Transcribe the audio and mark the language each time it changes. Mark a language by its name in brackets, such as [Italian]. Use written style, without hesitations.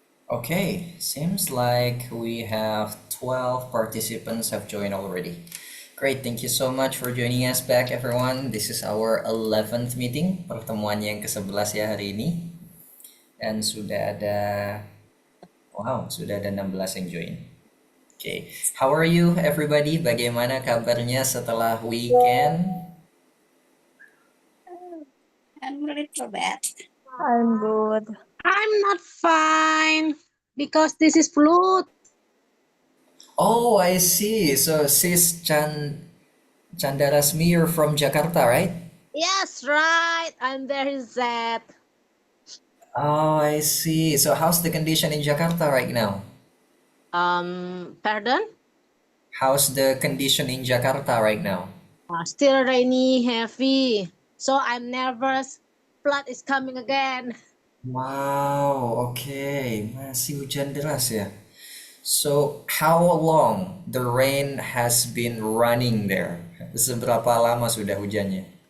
[English] Okay, seems like we have 12 participants have joined already. Great, thank you so much for joining us back everyone. This is our 11th meeting, [Indonesian] pertemuan yang ke-11 ya hari ini. Dan sudah ada 16 yang join. [English] Okay, how are you everybody? [Indonesian] Bagaimana kabarnya setelah weekend? [English] I'm a little bad. I'm good. I'm not fine because this is flu. Oh, I see. So sis Chandarasmi, you're from Jakarta, right? Yes, right. I'm very sad. Oh, I see. So how's the condition in Jakarta right now? Pardon? How's the condition in Jakarta right now? Still rainy, heavy. So I'm nervous. Flood is coming again. [Indonesian] Wow, okay. Masih hujan deras ya. [English] So, how long the rain has been running there? [Indonesian] Seberapa lama sudah hujannya?